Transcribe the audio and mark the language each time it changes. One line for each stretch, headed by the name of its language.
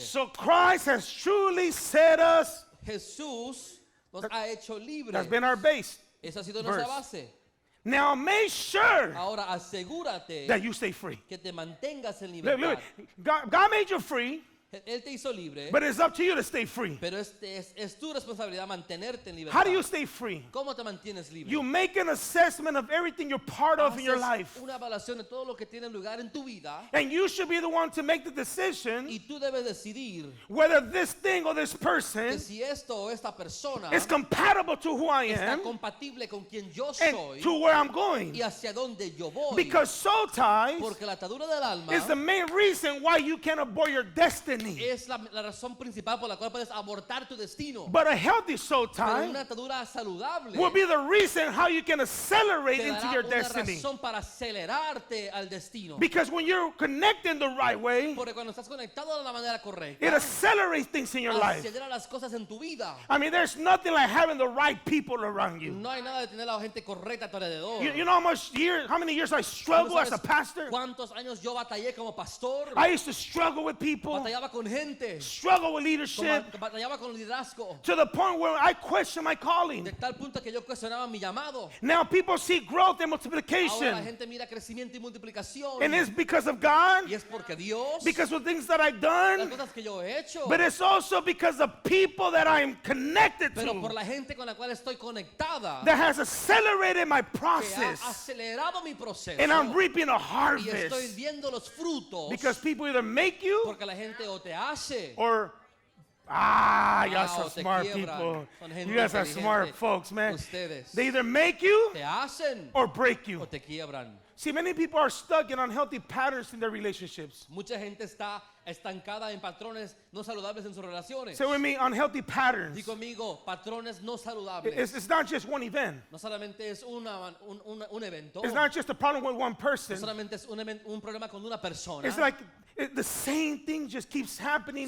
English: So Christ has truly set us,
Spanish: Jesús nos ha hecho libres.
English: that's been our base.
Spanish: Esa ha sido nuestra
English: verse.
Spanish: base.
English: Now make sure
Spanish: Ahora asegúrate
English: that you stay free.
Spanish: que te mantengas en
English: Look,
Spanish: libertad.
English: look, God made you free,
Spanish: Él te hizo libre,
English: but it's up to you to stay free.
Spanish: pero es tu responsabilidad mantenerte en libertad.
English: How do you stay free?
Spanish: ¿Cómo te mantienes libre?
English: You make an assessment of everything you're part of in your
Spanish: Haces
English: life.
Spanish: una evaluación de todo lo que tiene lugar en tu vida
English: And you should be the one to make the decision
Spanish: y tú debes decidir
English: whether this thing or this
Spanish: que
English: person
Spanish: si esto o esta persona
English: is compatible to who I
Spanish: está
English: am
Spanish: compatible con quien yo
English: and
Spanish: soy
English: to where I'm going.
Spanish: y hacia dónde yo voy.
English: Because soul ties
Spanish: Porque la atadura del alma
English: is the main reason why you can abort your destiny.
Spanish: es la razón principal por la cual puedes abortar tu destino.
English: But a healthy soul
Spanish: Pero
English: tie
Spanish: una atadura saludable
English: will be the reason how you can accelerate
Spanish: te
English: into
Spanish: dará
English: your
Spanish: una
English: destiny.
Spanish: razón para acelerarte al destino.
English: Because when you're connecting the right way,
Spanish: Porque cuando estás conectado de la manera correcta,
English: it accelerates things in your life.
Spanish: acelera las cosas en tu vida.
English: I mean, there's nothing like having the right people around you.
Spanish: No hay nada de tener a la gente correcta a tu alrededor.
English: You know how many years I
Spanish: ¿Tú
English: struggled as
Spanish: sabes
English: a pastor?
Spanish: ¿Cuántos años yo batallé como pastor?
English: I used to struggle with people,
Spanish: Batallaba con gente,
English: struggle with leadership,
Spanish: batallaba con liderazgo,
English: to the point where I question my calling.
Spanish: de tal punto que yo cuestionaba mi llamado.
English: Now people see growth and
Spanish: Ahora la
English: multiplication.
Spanish: gente mira crecimiento y multiplicación.
English: And it's because of God,
Spanish: Y es porque Dios,
English: because of things that I've
Spanish: las
English: done,
Spanish: cosas que yo he hecho,
English: but it's also because of people that I'm connected
Spanish: pero por
English: to
Spanish: la gente con la cual estoy conectada,
English: that has accelerated my
Spanish: que ha
English: process.
Spanish: acelerado mi proceso.
English: And I'm reaping a
Spanish: Y estoy
English: harvest
Spanish: viendo los frutos
English: because people either make you
Spanish: porque la gente o te hace
English: or y'all Ah, some
Spanish: o te
English: smart
Spanish: quiebran.
English: people.
Spanish: Son gente
English: You guys are
Spanish: inteligente.
English: smart folks, man.
Spanish: Ustedes
English: They either make you
Spanish: te hacen
English: or break
Spanish: o
English: you.
Spanish: te quiebran.
English: See, many people are stuck in unhealthy patterns in their relationships.
Spanish: Mucha gente está estancada en patrones no saludables en sus relaciones.
English: Say with me, unhealthy patterns.
Spanish: Di conmigo, patrones no saludables.
English: It's not just one event.
Spanish: No solamente es un evento,
English: It's not just a problem with one
Spanish: no
English: person.
Spanish: solamente es un problema con una persona,
English: It's like the same thing just keeps happening